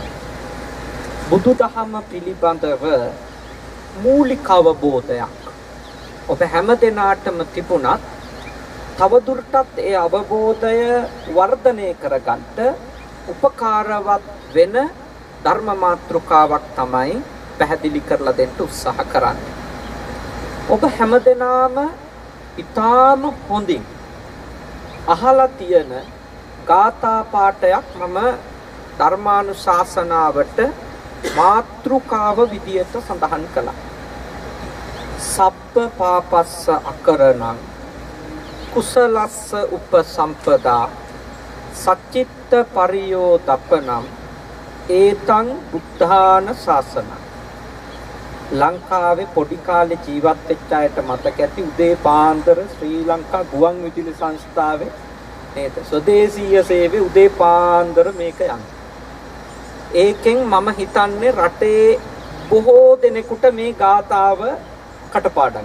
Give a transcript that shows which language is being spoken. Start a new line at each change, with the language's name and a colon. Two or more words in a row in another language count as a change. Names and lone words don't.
Sinhala: බුදුදහම පිළිබඳව මූලික අවබෝධයක් ඔබ හැම දිනාටම තිබුණත් තවදුරටත් ඒ අවබෝධය වර්ධනය කරගන්න උපකාරවත් වෙන ධර්ම මාතෘකාවක් තමයි පැහැදිලි කරලා දෙන්න උත්සාහ කරන්නේ. ඔබ හැමදෙනාම ඊටාම හොඳින් අහලා තියෙන ගාථා පාඨයක් මම ධර්මානුශාසනාවට මාතෘකාව විදියට සඳහන් කළා.
Pali: සබ්බ පාපස්ස අකරණං කුසලස්ස උපසම්පදා සච්චිත්ත පරියෝදප්පනම් ඒතං බුද්ධාන ශාසනං.
Sinhala: ලංකාවේ පොඩි කාලේ ජීවත් වෙච්ච අයට මතක ඇති උදේ පාන්දර ශ්‍රී ලංකා ගුවන් විදුලි සංස්ථාවේ නේද ස්වදේශීය සේවයේ උදේ පාන්දර මේක යන්නේ. ඒකෙන් මම හිතන්නේ රටේ බොහෝ දෙනෙකුට මේ ගාථාව කටපාඩම්.